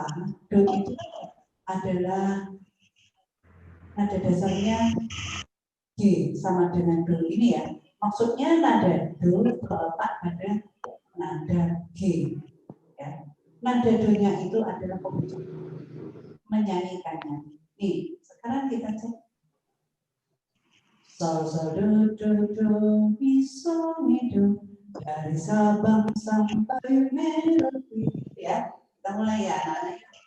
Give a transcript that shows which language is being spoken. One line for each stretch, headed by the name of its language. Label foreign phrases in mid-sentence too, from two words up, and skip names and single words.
Indonesian: Do itu adalah nada dasarnya G sama dengan do ini ya. Maksudnya nada do terletak pada nada G. Ya. Nada do-nya itu adalah pembuka menyanyikannya. Nih, sekarang kita cek. Sol sol do do do mi sol mi do dari Sabang sampai Merauke ya. Kita mulai ya anak-anak.